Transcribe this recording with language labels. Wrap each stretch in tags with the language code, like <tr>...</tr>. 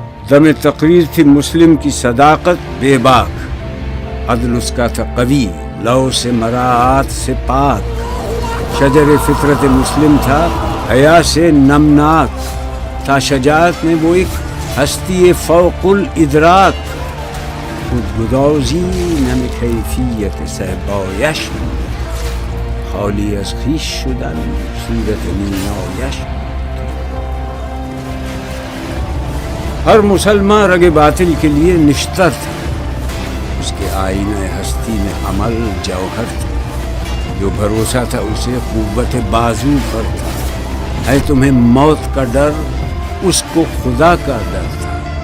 <ur>دم تقریر تھی مسلم کی صداقت بے باک. عدل اس کا تھا قوی، لو سے مراعات سے پاک. شجر فطرت مسلم تھا حیا سے نمناک. تھا شجاعت میں وہ ایک ہستی فوق الادراک.</ur> <fa>خودگدازی نم کیفیت صحبایش خالی از خویش شدن صورت نیایش.</fa> <ur>ہر مسلمان رگ باطل کے لیے نشتر تھا. اس کے آئینہ ہستی میں عمل جوہر تھا. جو بھروسہ تھا اسے قوت بازو پر تھا. ہے تمہیں موت کا ڈر، اس کو خدا کا ڈر تھا.</ur>